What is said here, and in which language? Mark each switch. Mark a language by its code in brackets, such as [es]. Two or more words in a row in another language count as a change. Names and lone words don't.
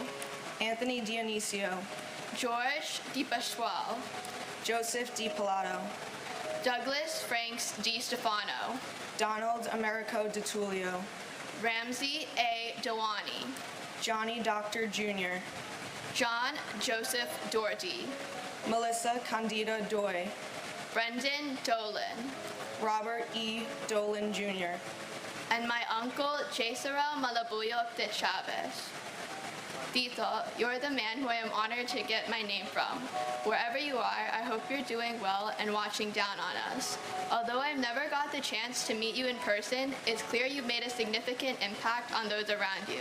[en] Anthony Dionisio. George DiPasquale. Joseph DiPilato. Douglas Franks DiStefano. Donald Americo DiTullio. Ramsey A. Dewani. Johnny Doctor Jr. John Joseph Doherty. Melissa Candida Doy. Brendan Dolan. Robert E. Dolan Jr. And my uncle, Jesarel Malabuyok de Chavez. Tito, you're the man who I am honored to get my name from. Wherever you are, I hope you're doing well and watching down on us. Although I've never got the chance to meet you in person, it's clear you've made a significant impact on those around you.